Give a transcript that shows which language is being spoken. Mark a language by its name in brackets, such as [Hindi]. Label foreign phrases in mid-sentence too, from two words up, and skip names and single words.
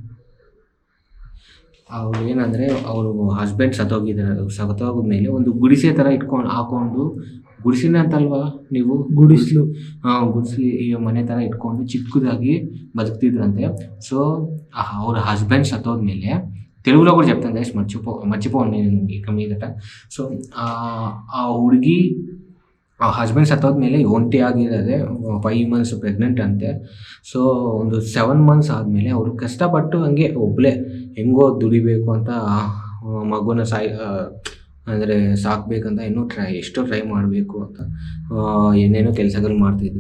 [Kannada] ಅವ್ರು ಏನಂದರೆ, ಅವರು ಹಸ್ಬೆಂಡ್ ಸತ್ತೋಗಿದ್ಮೇಲೆ ಒಂದು ಗುಡಿಸೆ ಥರ ಹಾಕೊಂಡು, ಗುಡಿಸಿನ ಅಂತಲ್ವಾ ನೀವು? ಗುಡಿಸ್ಲು. ಹಾಂ, ಗುಡಿಸ್ಲಿ ಈ ಮನೆ ಥರ ಇಟ್ಕೊಂಡು ಚಿಕ್ಕದಾಗಿ ಬದುಕ್ತಿದ್ರಂತೆ. ಸೊ ಅವ್ರ ಹಸ್ಬೆಂಡ್ ಸತ್ತೋದ್ಮೇಲೆ [Telugu] తెలుగులో కూడా చెప్తాను గైస్, మర్చిపోను నేను ఇక మీదట. [Kannada] సో ఆ ಹುಡುಗಿ ಆ ಹಸ್ಬೆಂಡ್ ಸತ್ತೋದ್ಮೇಲೆ ಒಂಟಿಯಾಗಿರೋದೆ, 5 ಮಂತ್ಸ್ ಪ್ರೆಗ್ನೆಂಟ್ ಅಂತೆ. ಸೊ ಒಂದು 7 ಮಂತ್ಸ್ ಆದಮೇಲೆ ಅವರು ಕಷ್ಟಪಟ್ಟು ಹಂಗೆ ಒಬ್ಬಳೇ ಹೆಂಗೋ ದುಡಿಬೇಕು ಅಂತ ಮಗುನ ಅಂದರೆ ಸಾಕಬೇಕಂತ ಎಷ್ಟೋ ಟ್ರೈ ಮಾಡಬೇಕು ಅಂತ ಏನೇನೋ ಕೆಲಸಗಳು ಮಾಡ್ತಿದ್ರು.